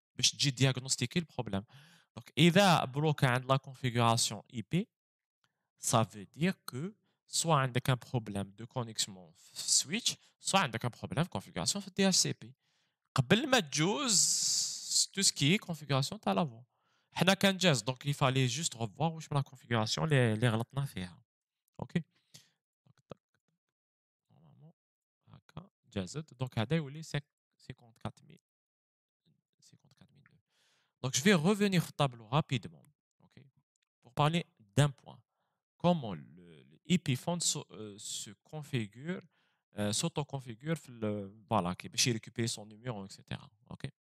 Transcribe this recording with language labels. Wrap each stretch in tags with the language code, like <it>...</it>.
<fr>Je diagnostiquer le problème. Donc, إذا bloqué عند la configuration IP, ça veut dire que soit avec un problème de connexion switch, soit avec un problème de configuration de DHCP. قبل ما تجوز tout ce qui est configuration تاع la voix. حنا كان جاز donc il fallait juste revoir واش la configuration اللي غلطنا فيها. OK.</fr> <ar>Normalement هكا جازت donc هذا يولي 54002.</ar> <fr>Donc je vais revenir au tableau rapidement. OK. Pour parler d'un point. Comment le EpiPhone se configure, s'auto-configure, voilà, qui peut récupérer son numéro, etc. OK.</fr>